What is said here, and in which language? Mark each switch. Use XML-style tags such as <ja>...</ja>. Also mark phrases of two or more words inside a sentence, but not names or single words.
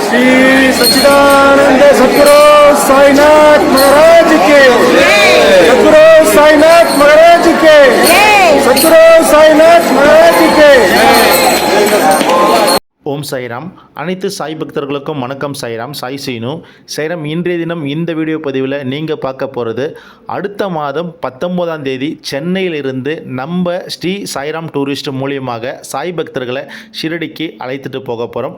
<hi>श्री सच्चिदानंद सद्गुरु साईनाथ महाराज के सद्गुरु साईनाथ महाराज के सद्गुरु साईनाथ महाराज के</hi> <ta>ஓம் சாய்ராம். அனைத்து சாய் பக்தர்களுக்கும் வணக்கம். சாய்ராம், சாய் சீனு. சாய்ராம், இன்றைய தினம் இந்த வீடியோ பதிவில் நீங்கள் பார்க்க போகிறது அடுத்த மாதம் 19ஆம் தேதி சென்னையிலிருந்து நம்ம ஸ்ரீ சாய்ராம் டூரிஸ்ட் மூலியமாக சாய் பக்தர்களை ஷிரடிக்கு அழைத்துட்டு போக போகிறோம்.</ta>